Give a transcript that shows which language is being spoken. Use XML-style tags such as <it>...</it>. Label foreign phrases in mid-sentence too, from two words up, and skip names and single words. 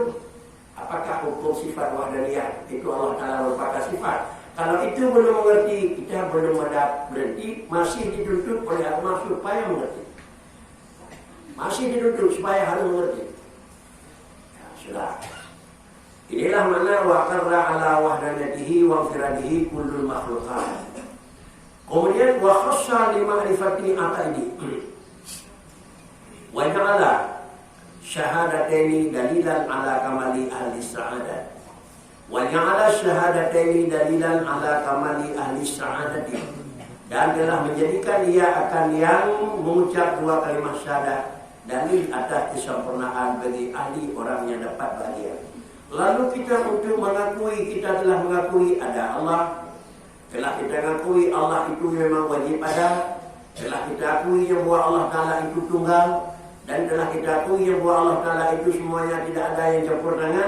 <id>Apakah hukum sifat wahdaniyah itu</id> <ar>الله تعالى</ar> <id>merupakan sifat? Kalau itu belum mengerti, kita belum berhenti, masih dituntut oleh agama supaya mengerti. Masih dituntut supaya harus mengerti. Ya, sudah. Inilah mana</id> <ar>وقر على وحدانيته وفراده كل المخلوقات. Kemudian وخص لمعرفة عقائد. وجعل الشهادتين دليلا على كمال أهل السعادة. وجعل الشهادتين دليلا على كمال أهل السعادة.</ar> <id>Dan telah menjadikan ia akan yang mengucap dua kalimat syahadat dalil atas kesempurnaan bagi ahli orang yang dapat bahagia. Lalu kita untuk mengakui, kita telah mengakui ada Allah, telah kita mengakui Allah itu memang wajib ada, telah kita akui yang bahwa</id> <ar>الله تعالى</ar> <id>itu tunggal, dan telah kita akui yang bahwa</id> <ar>الله تعالى</ar> <id>itu semuanya tidak ada yang campur tangan.</id>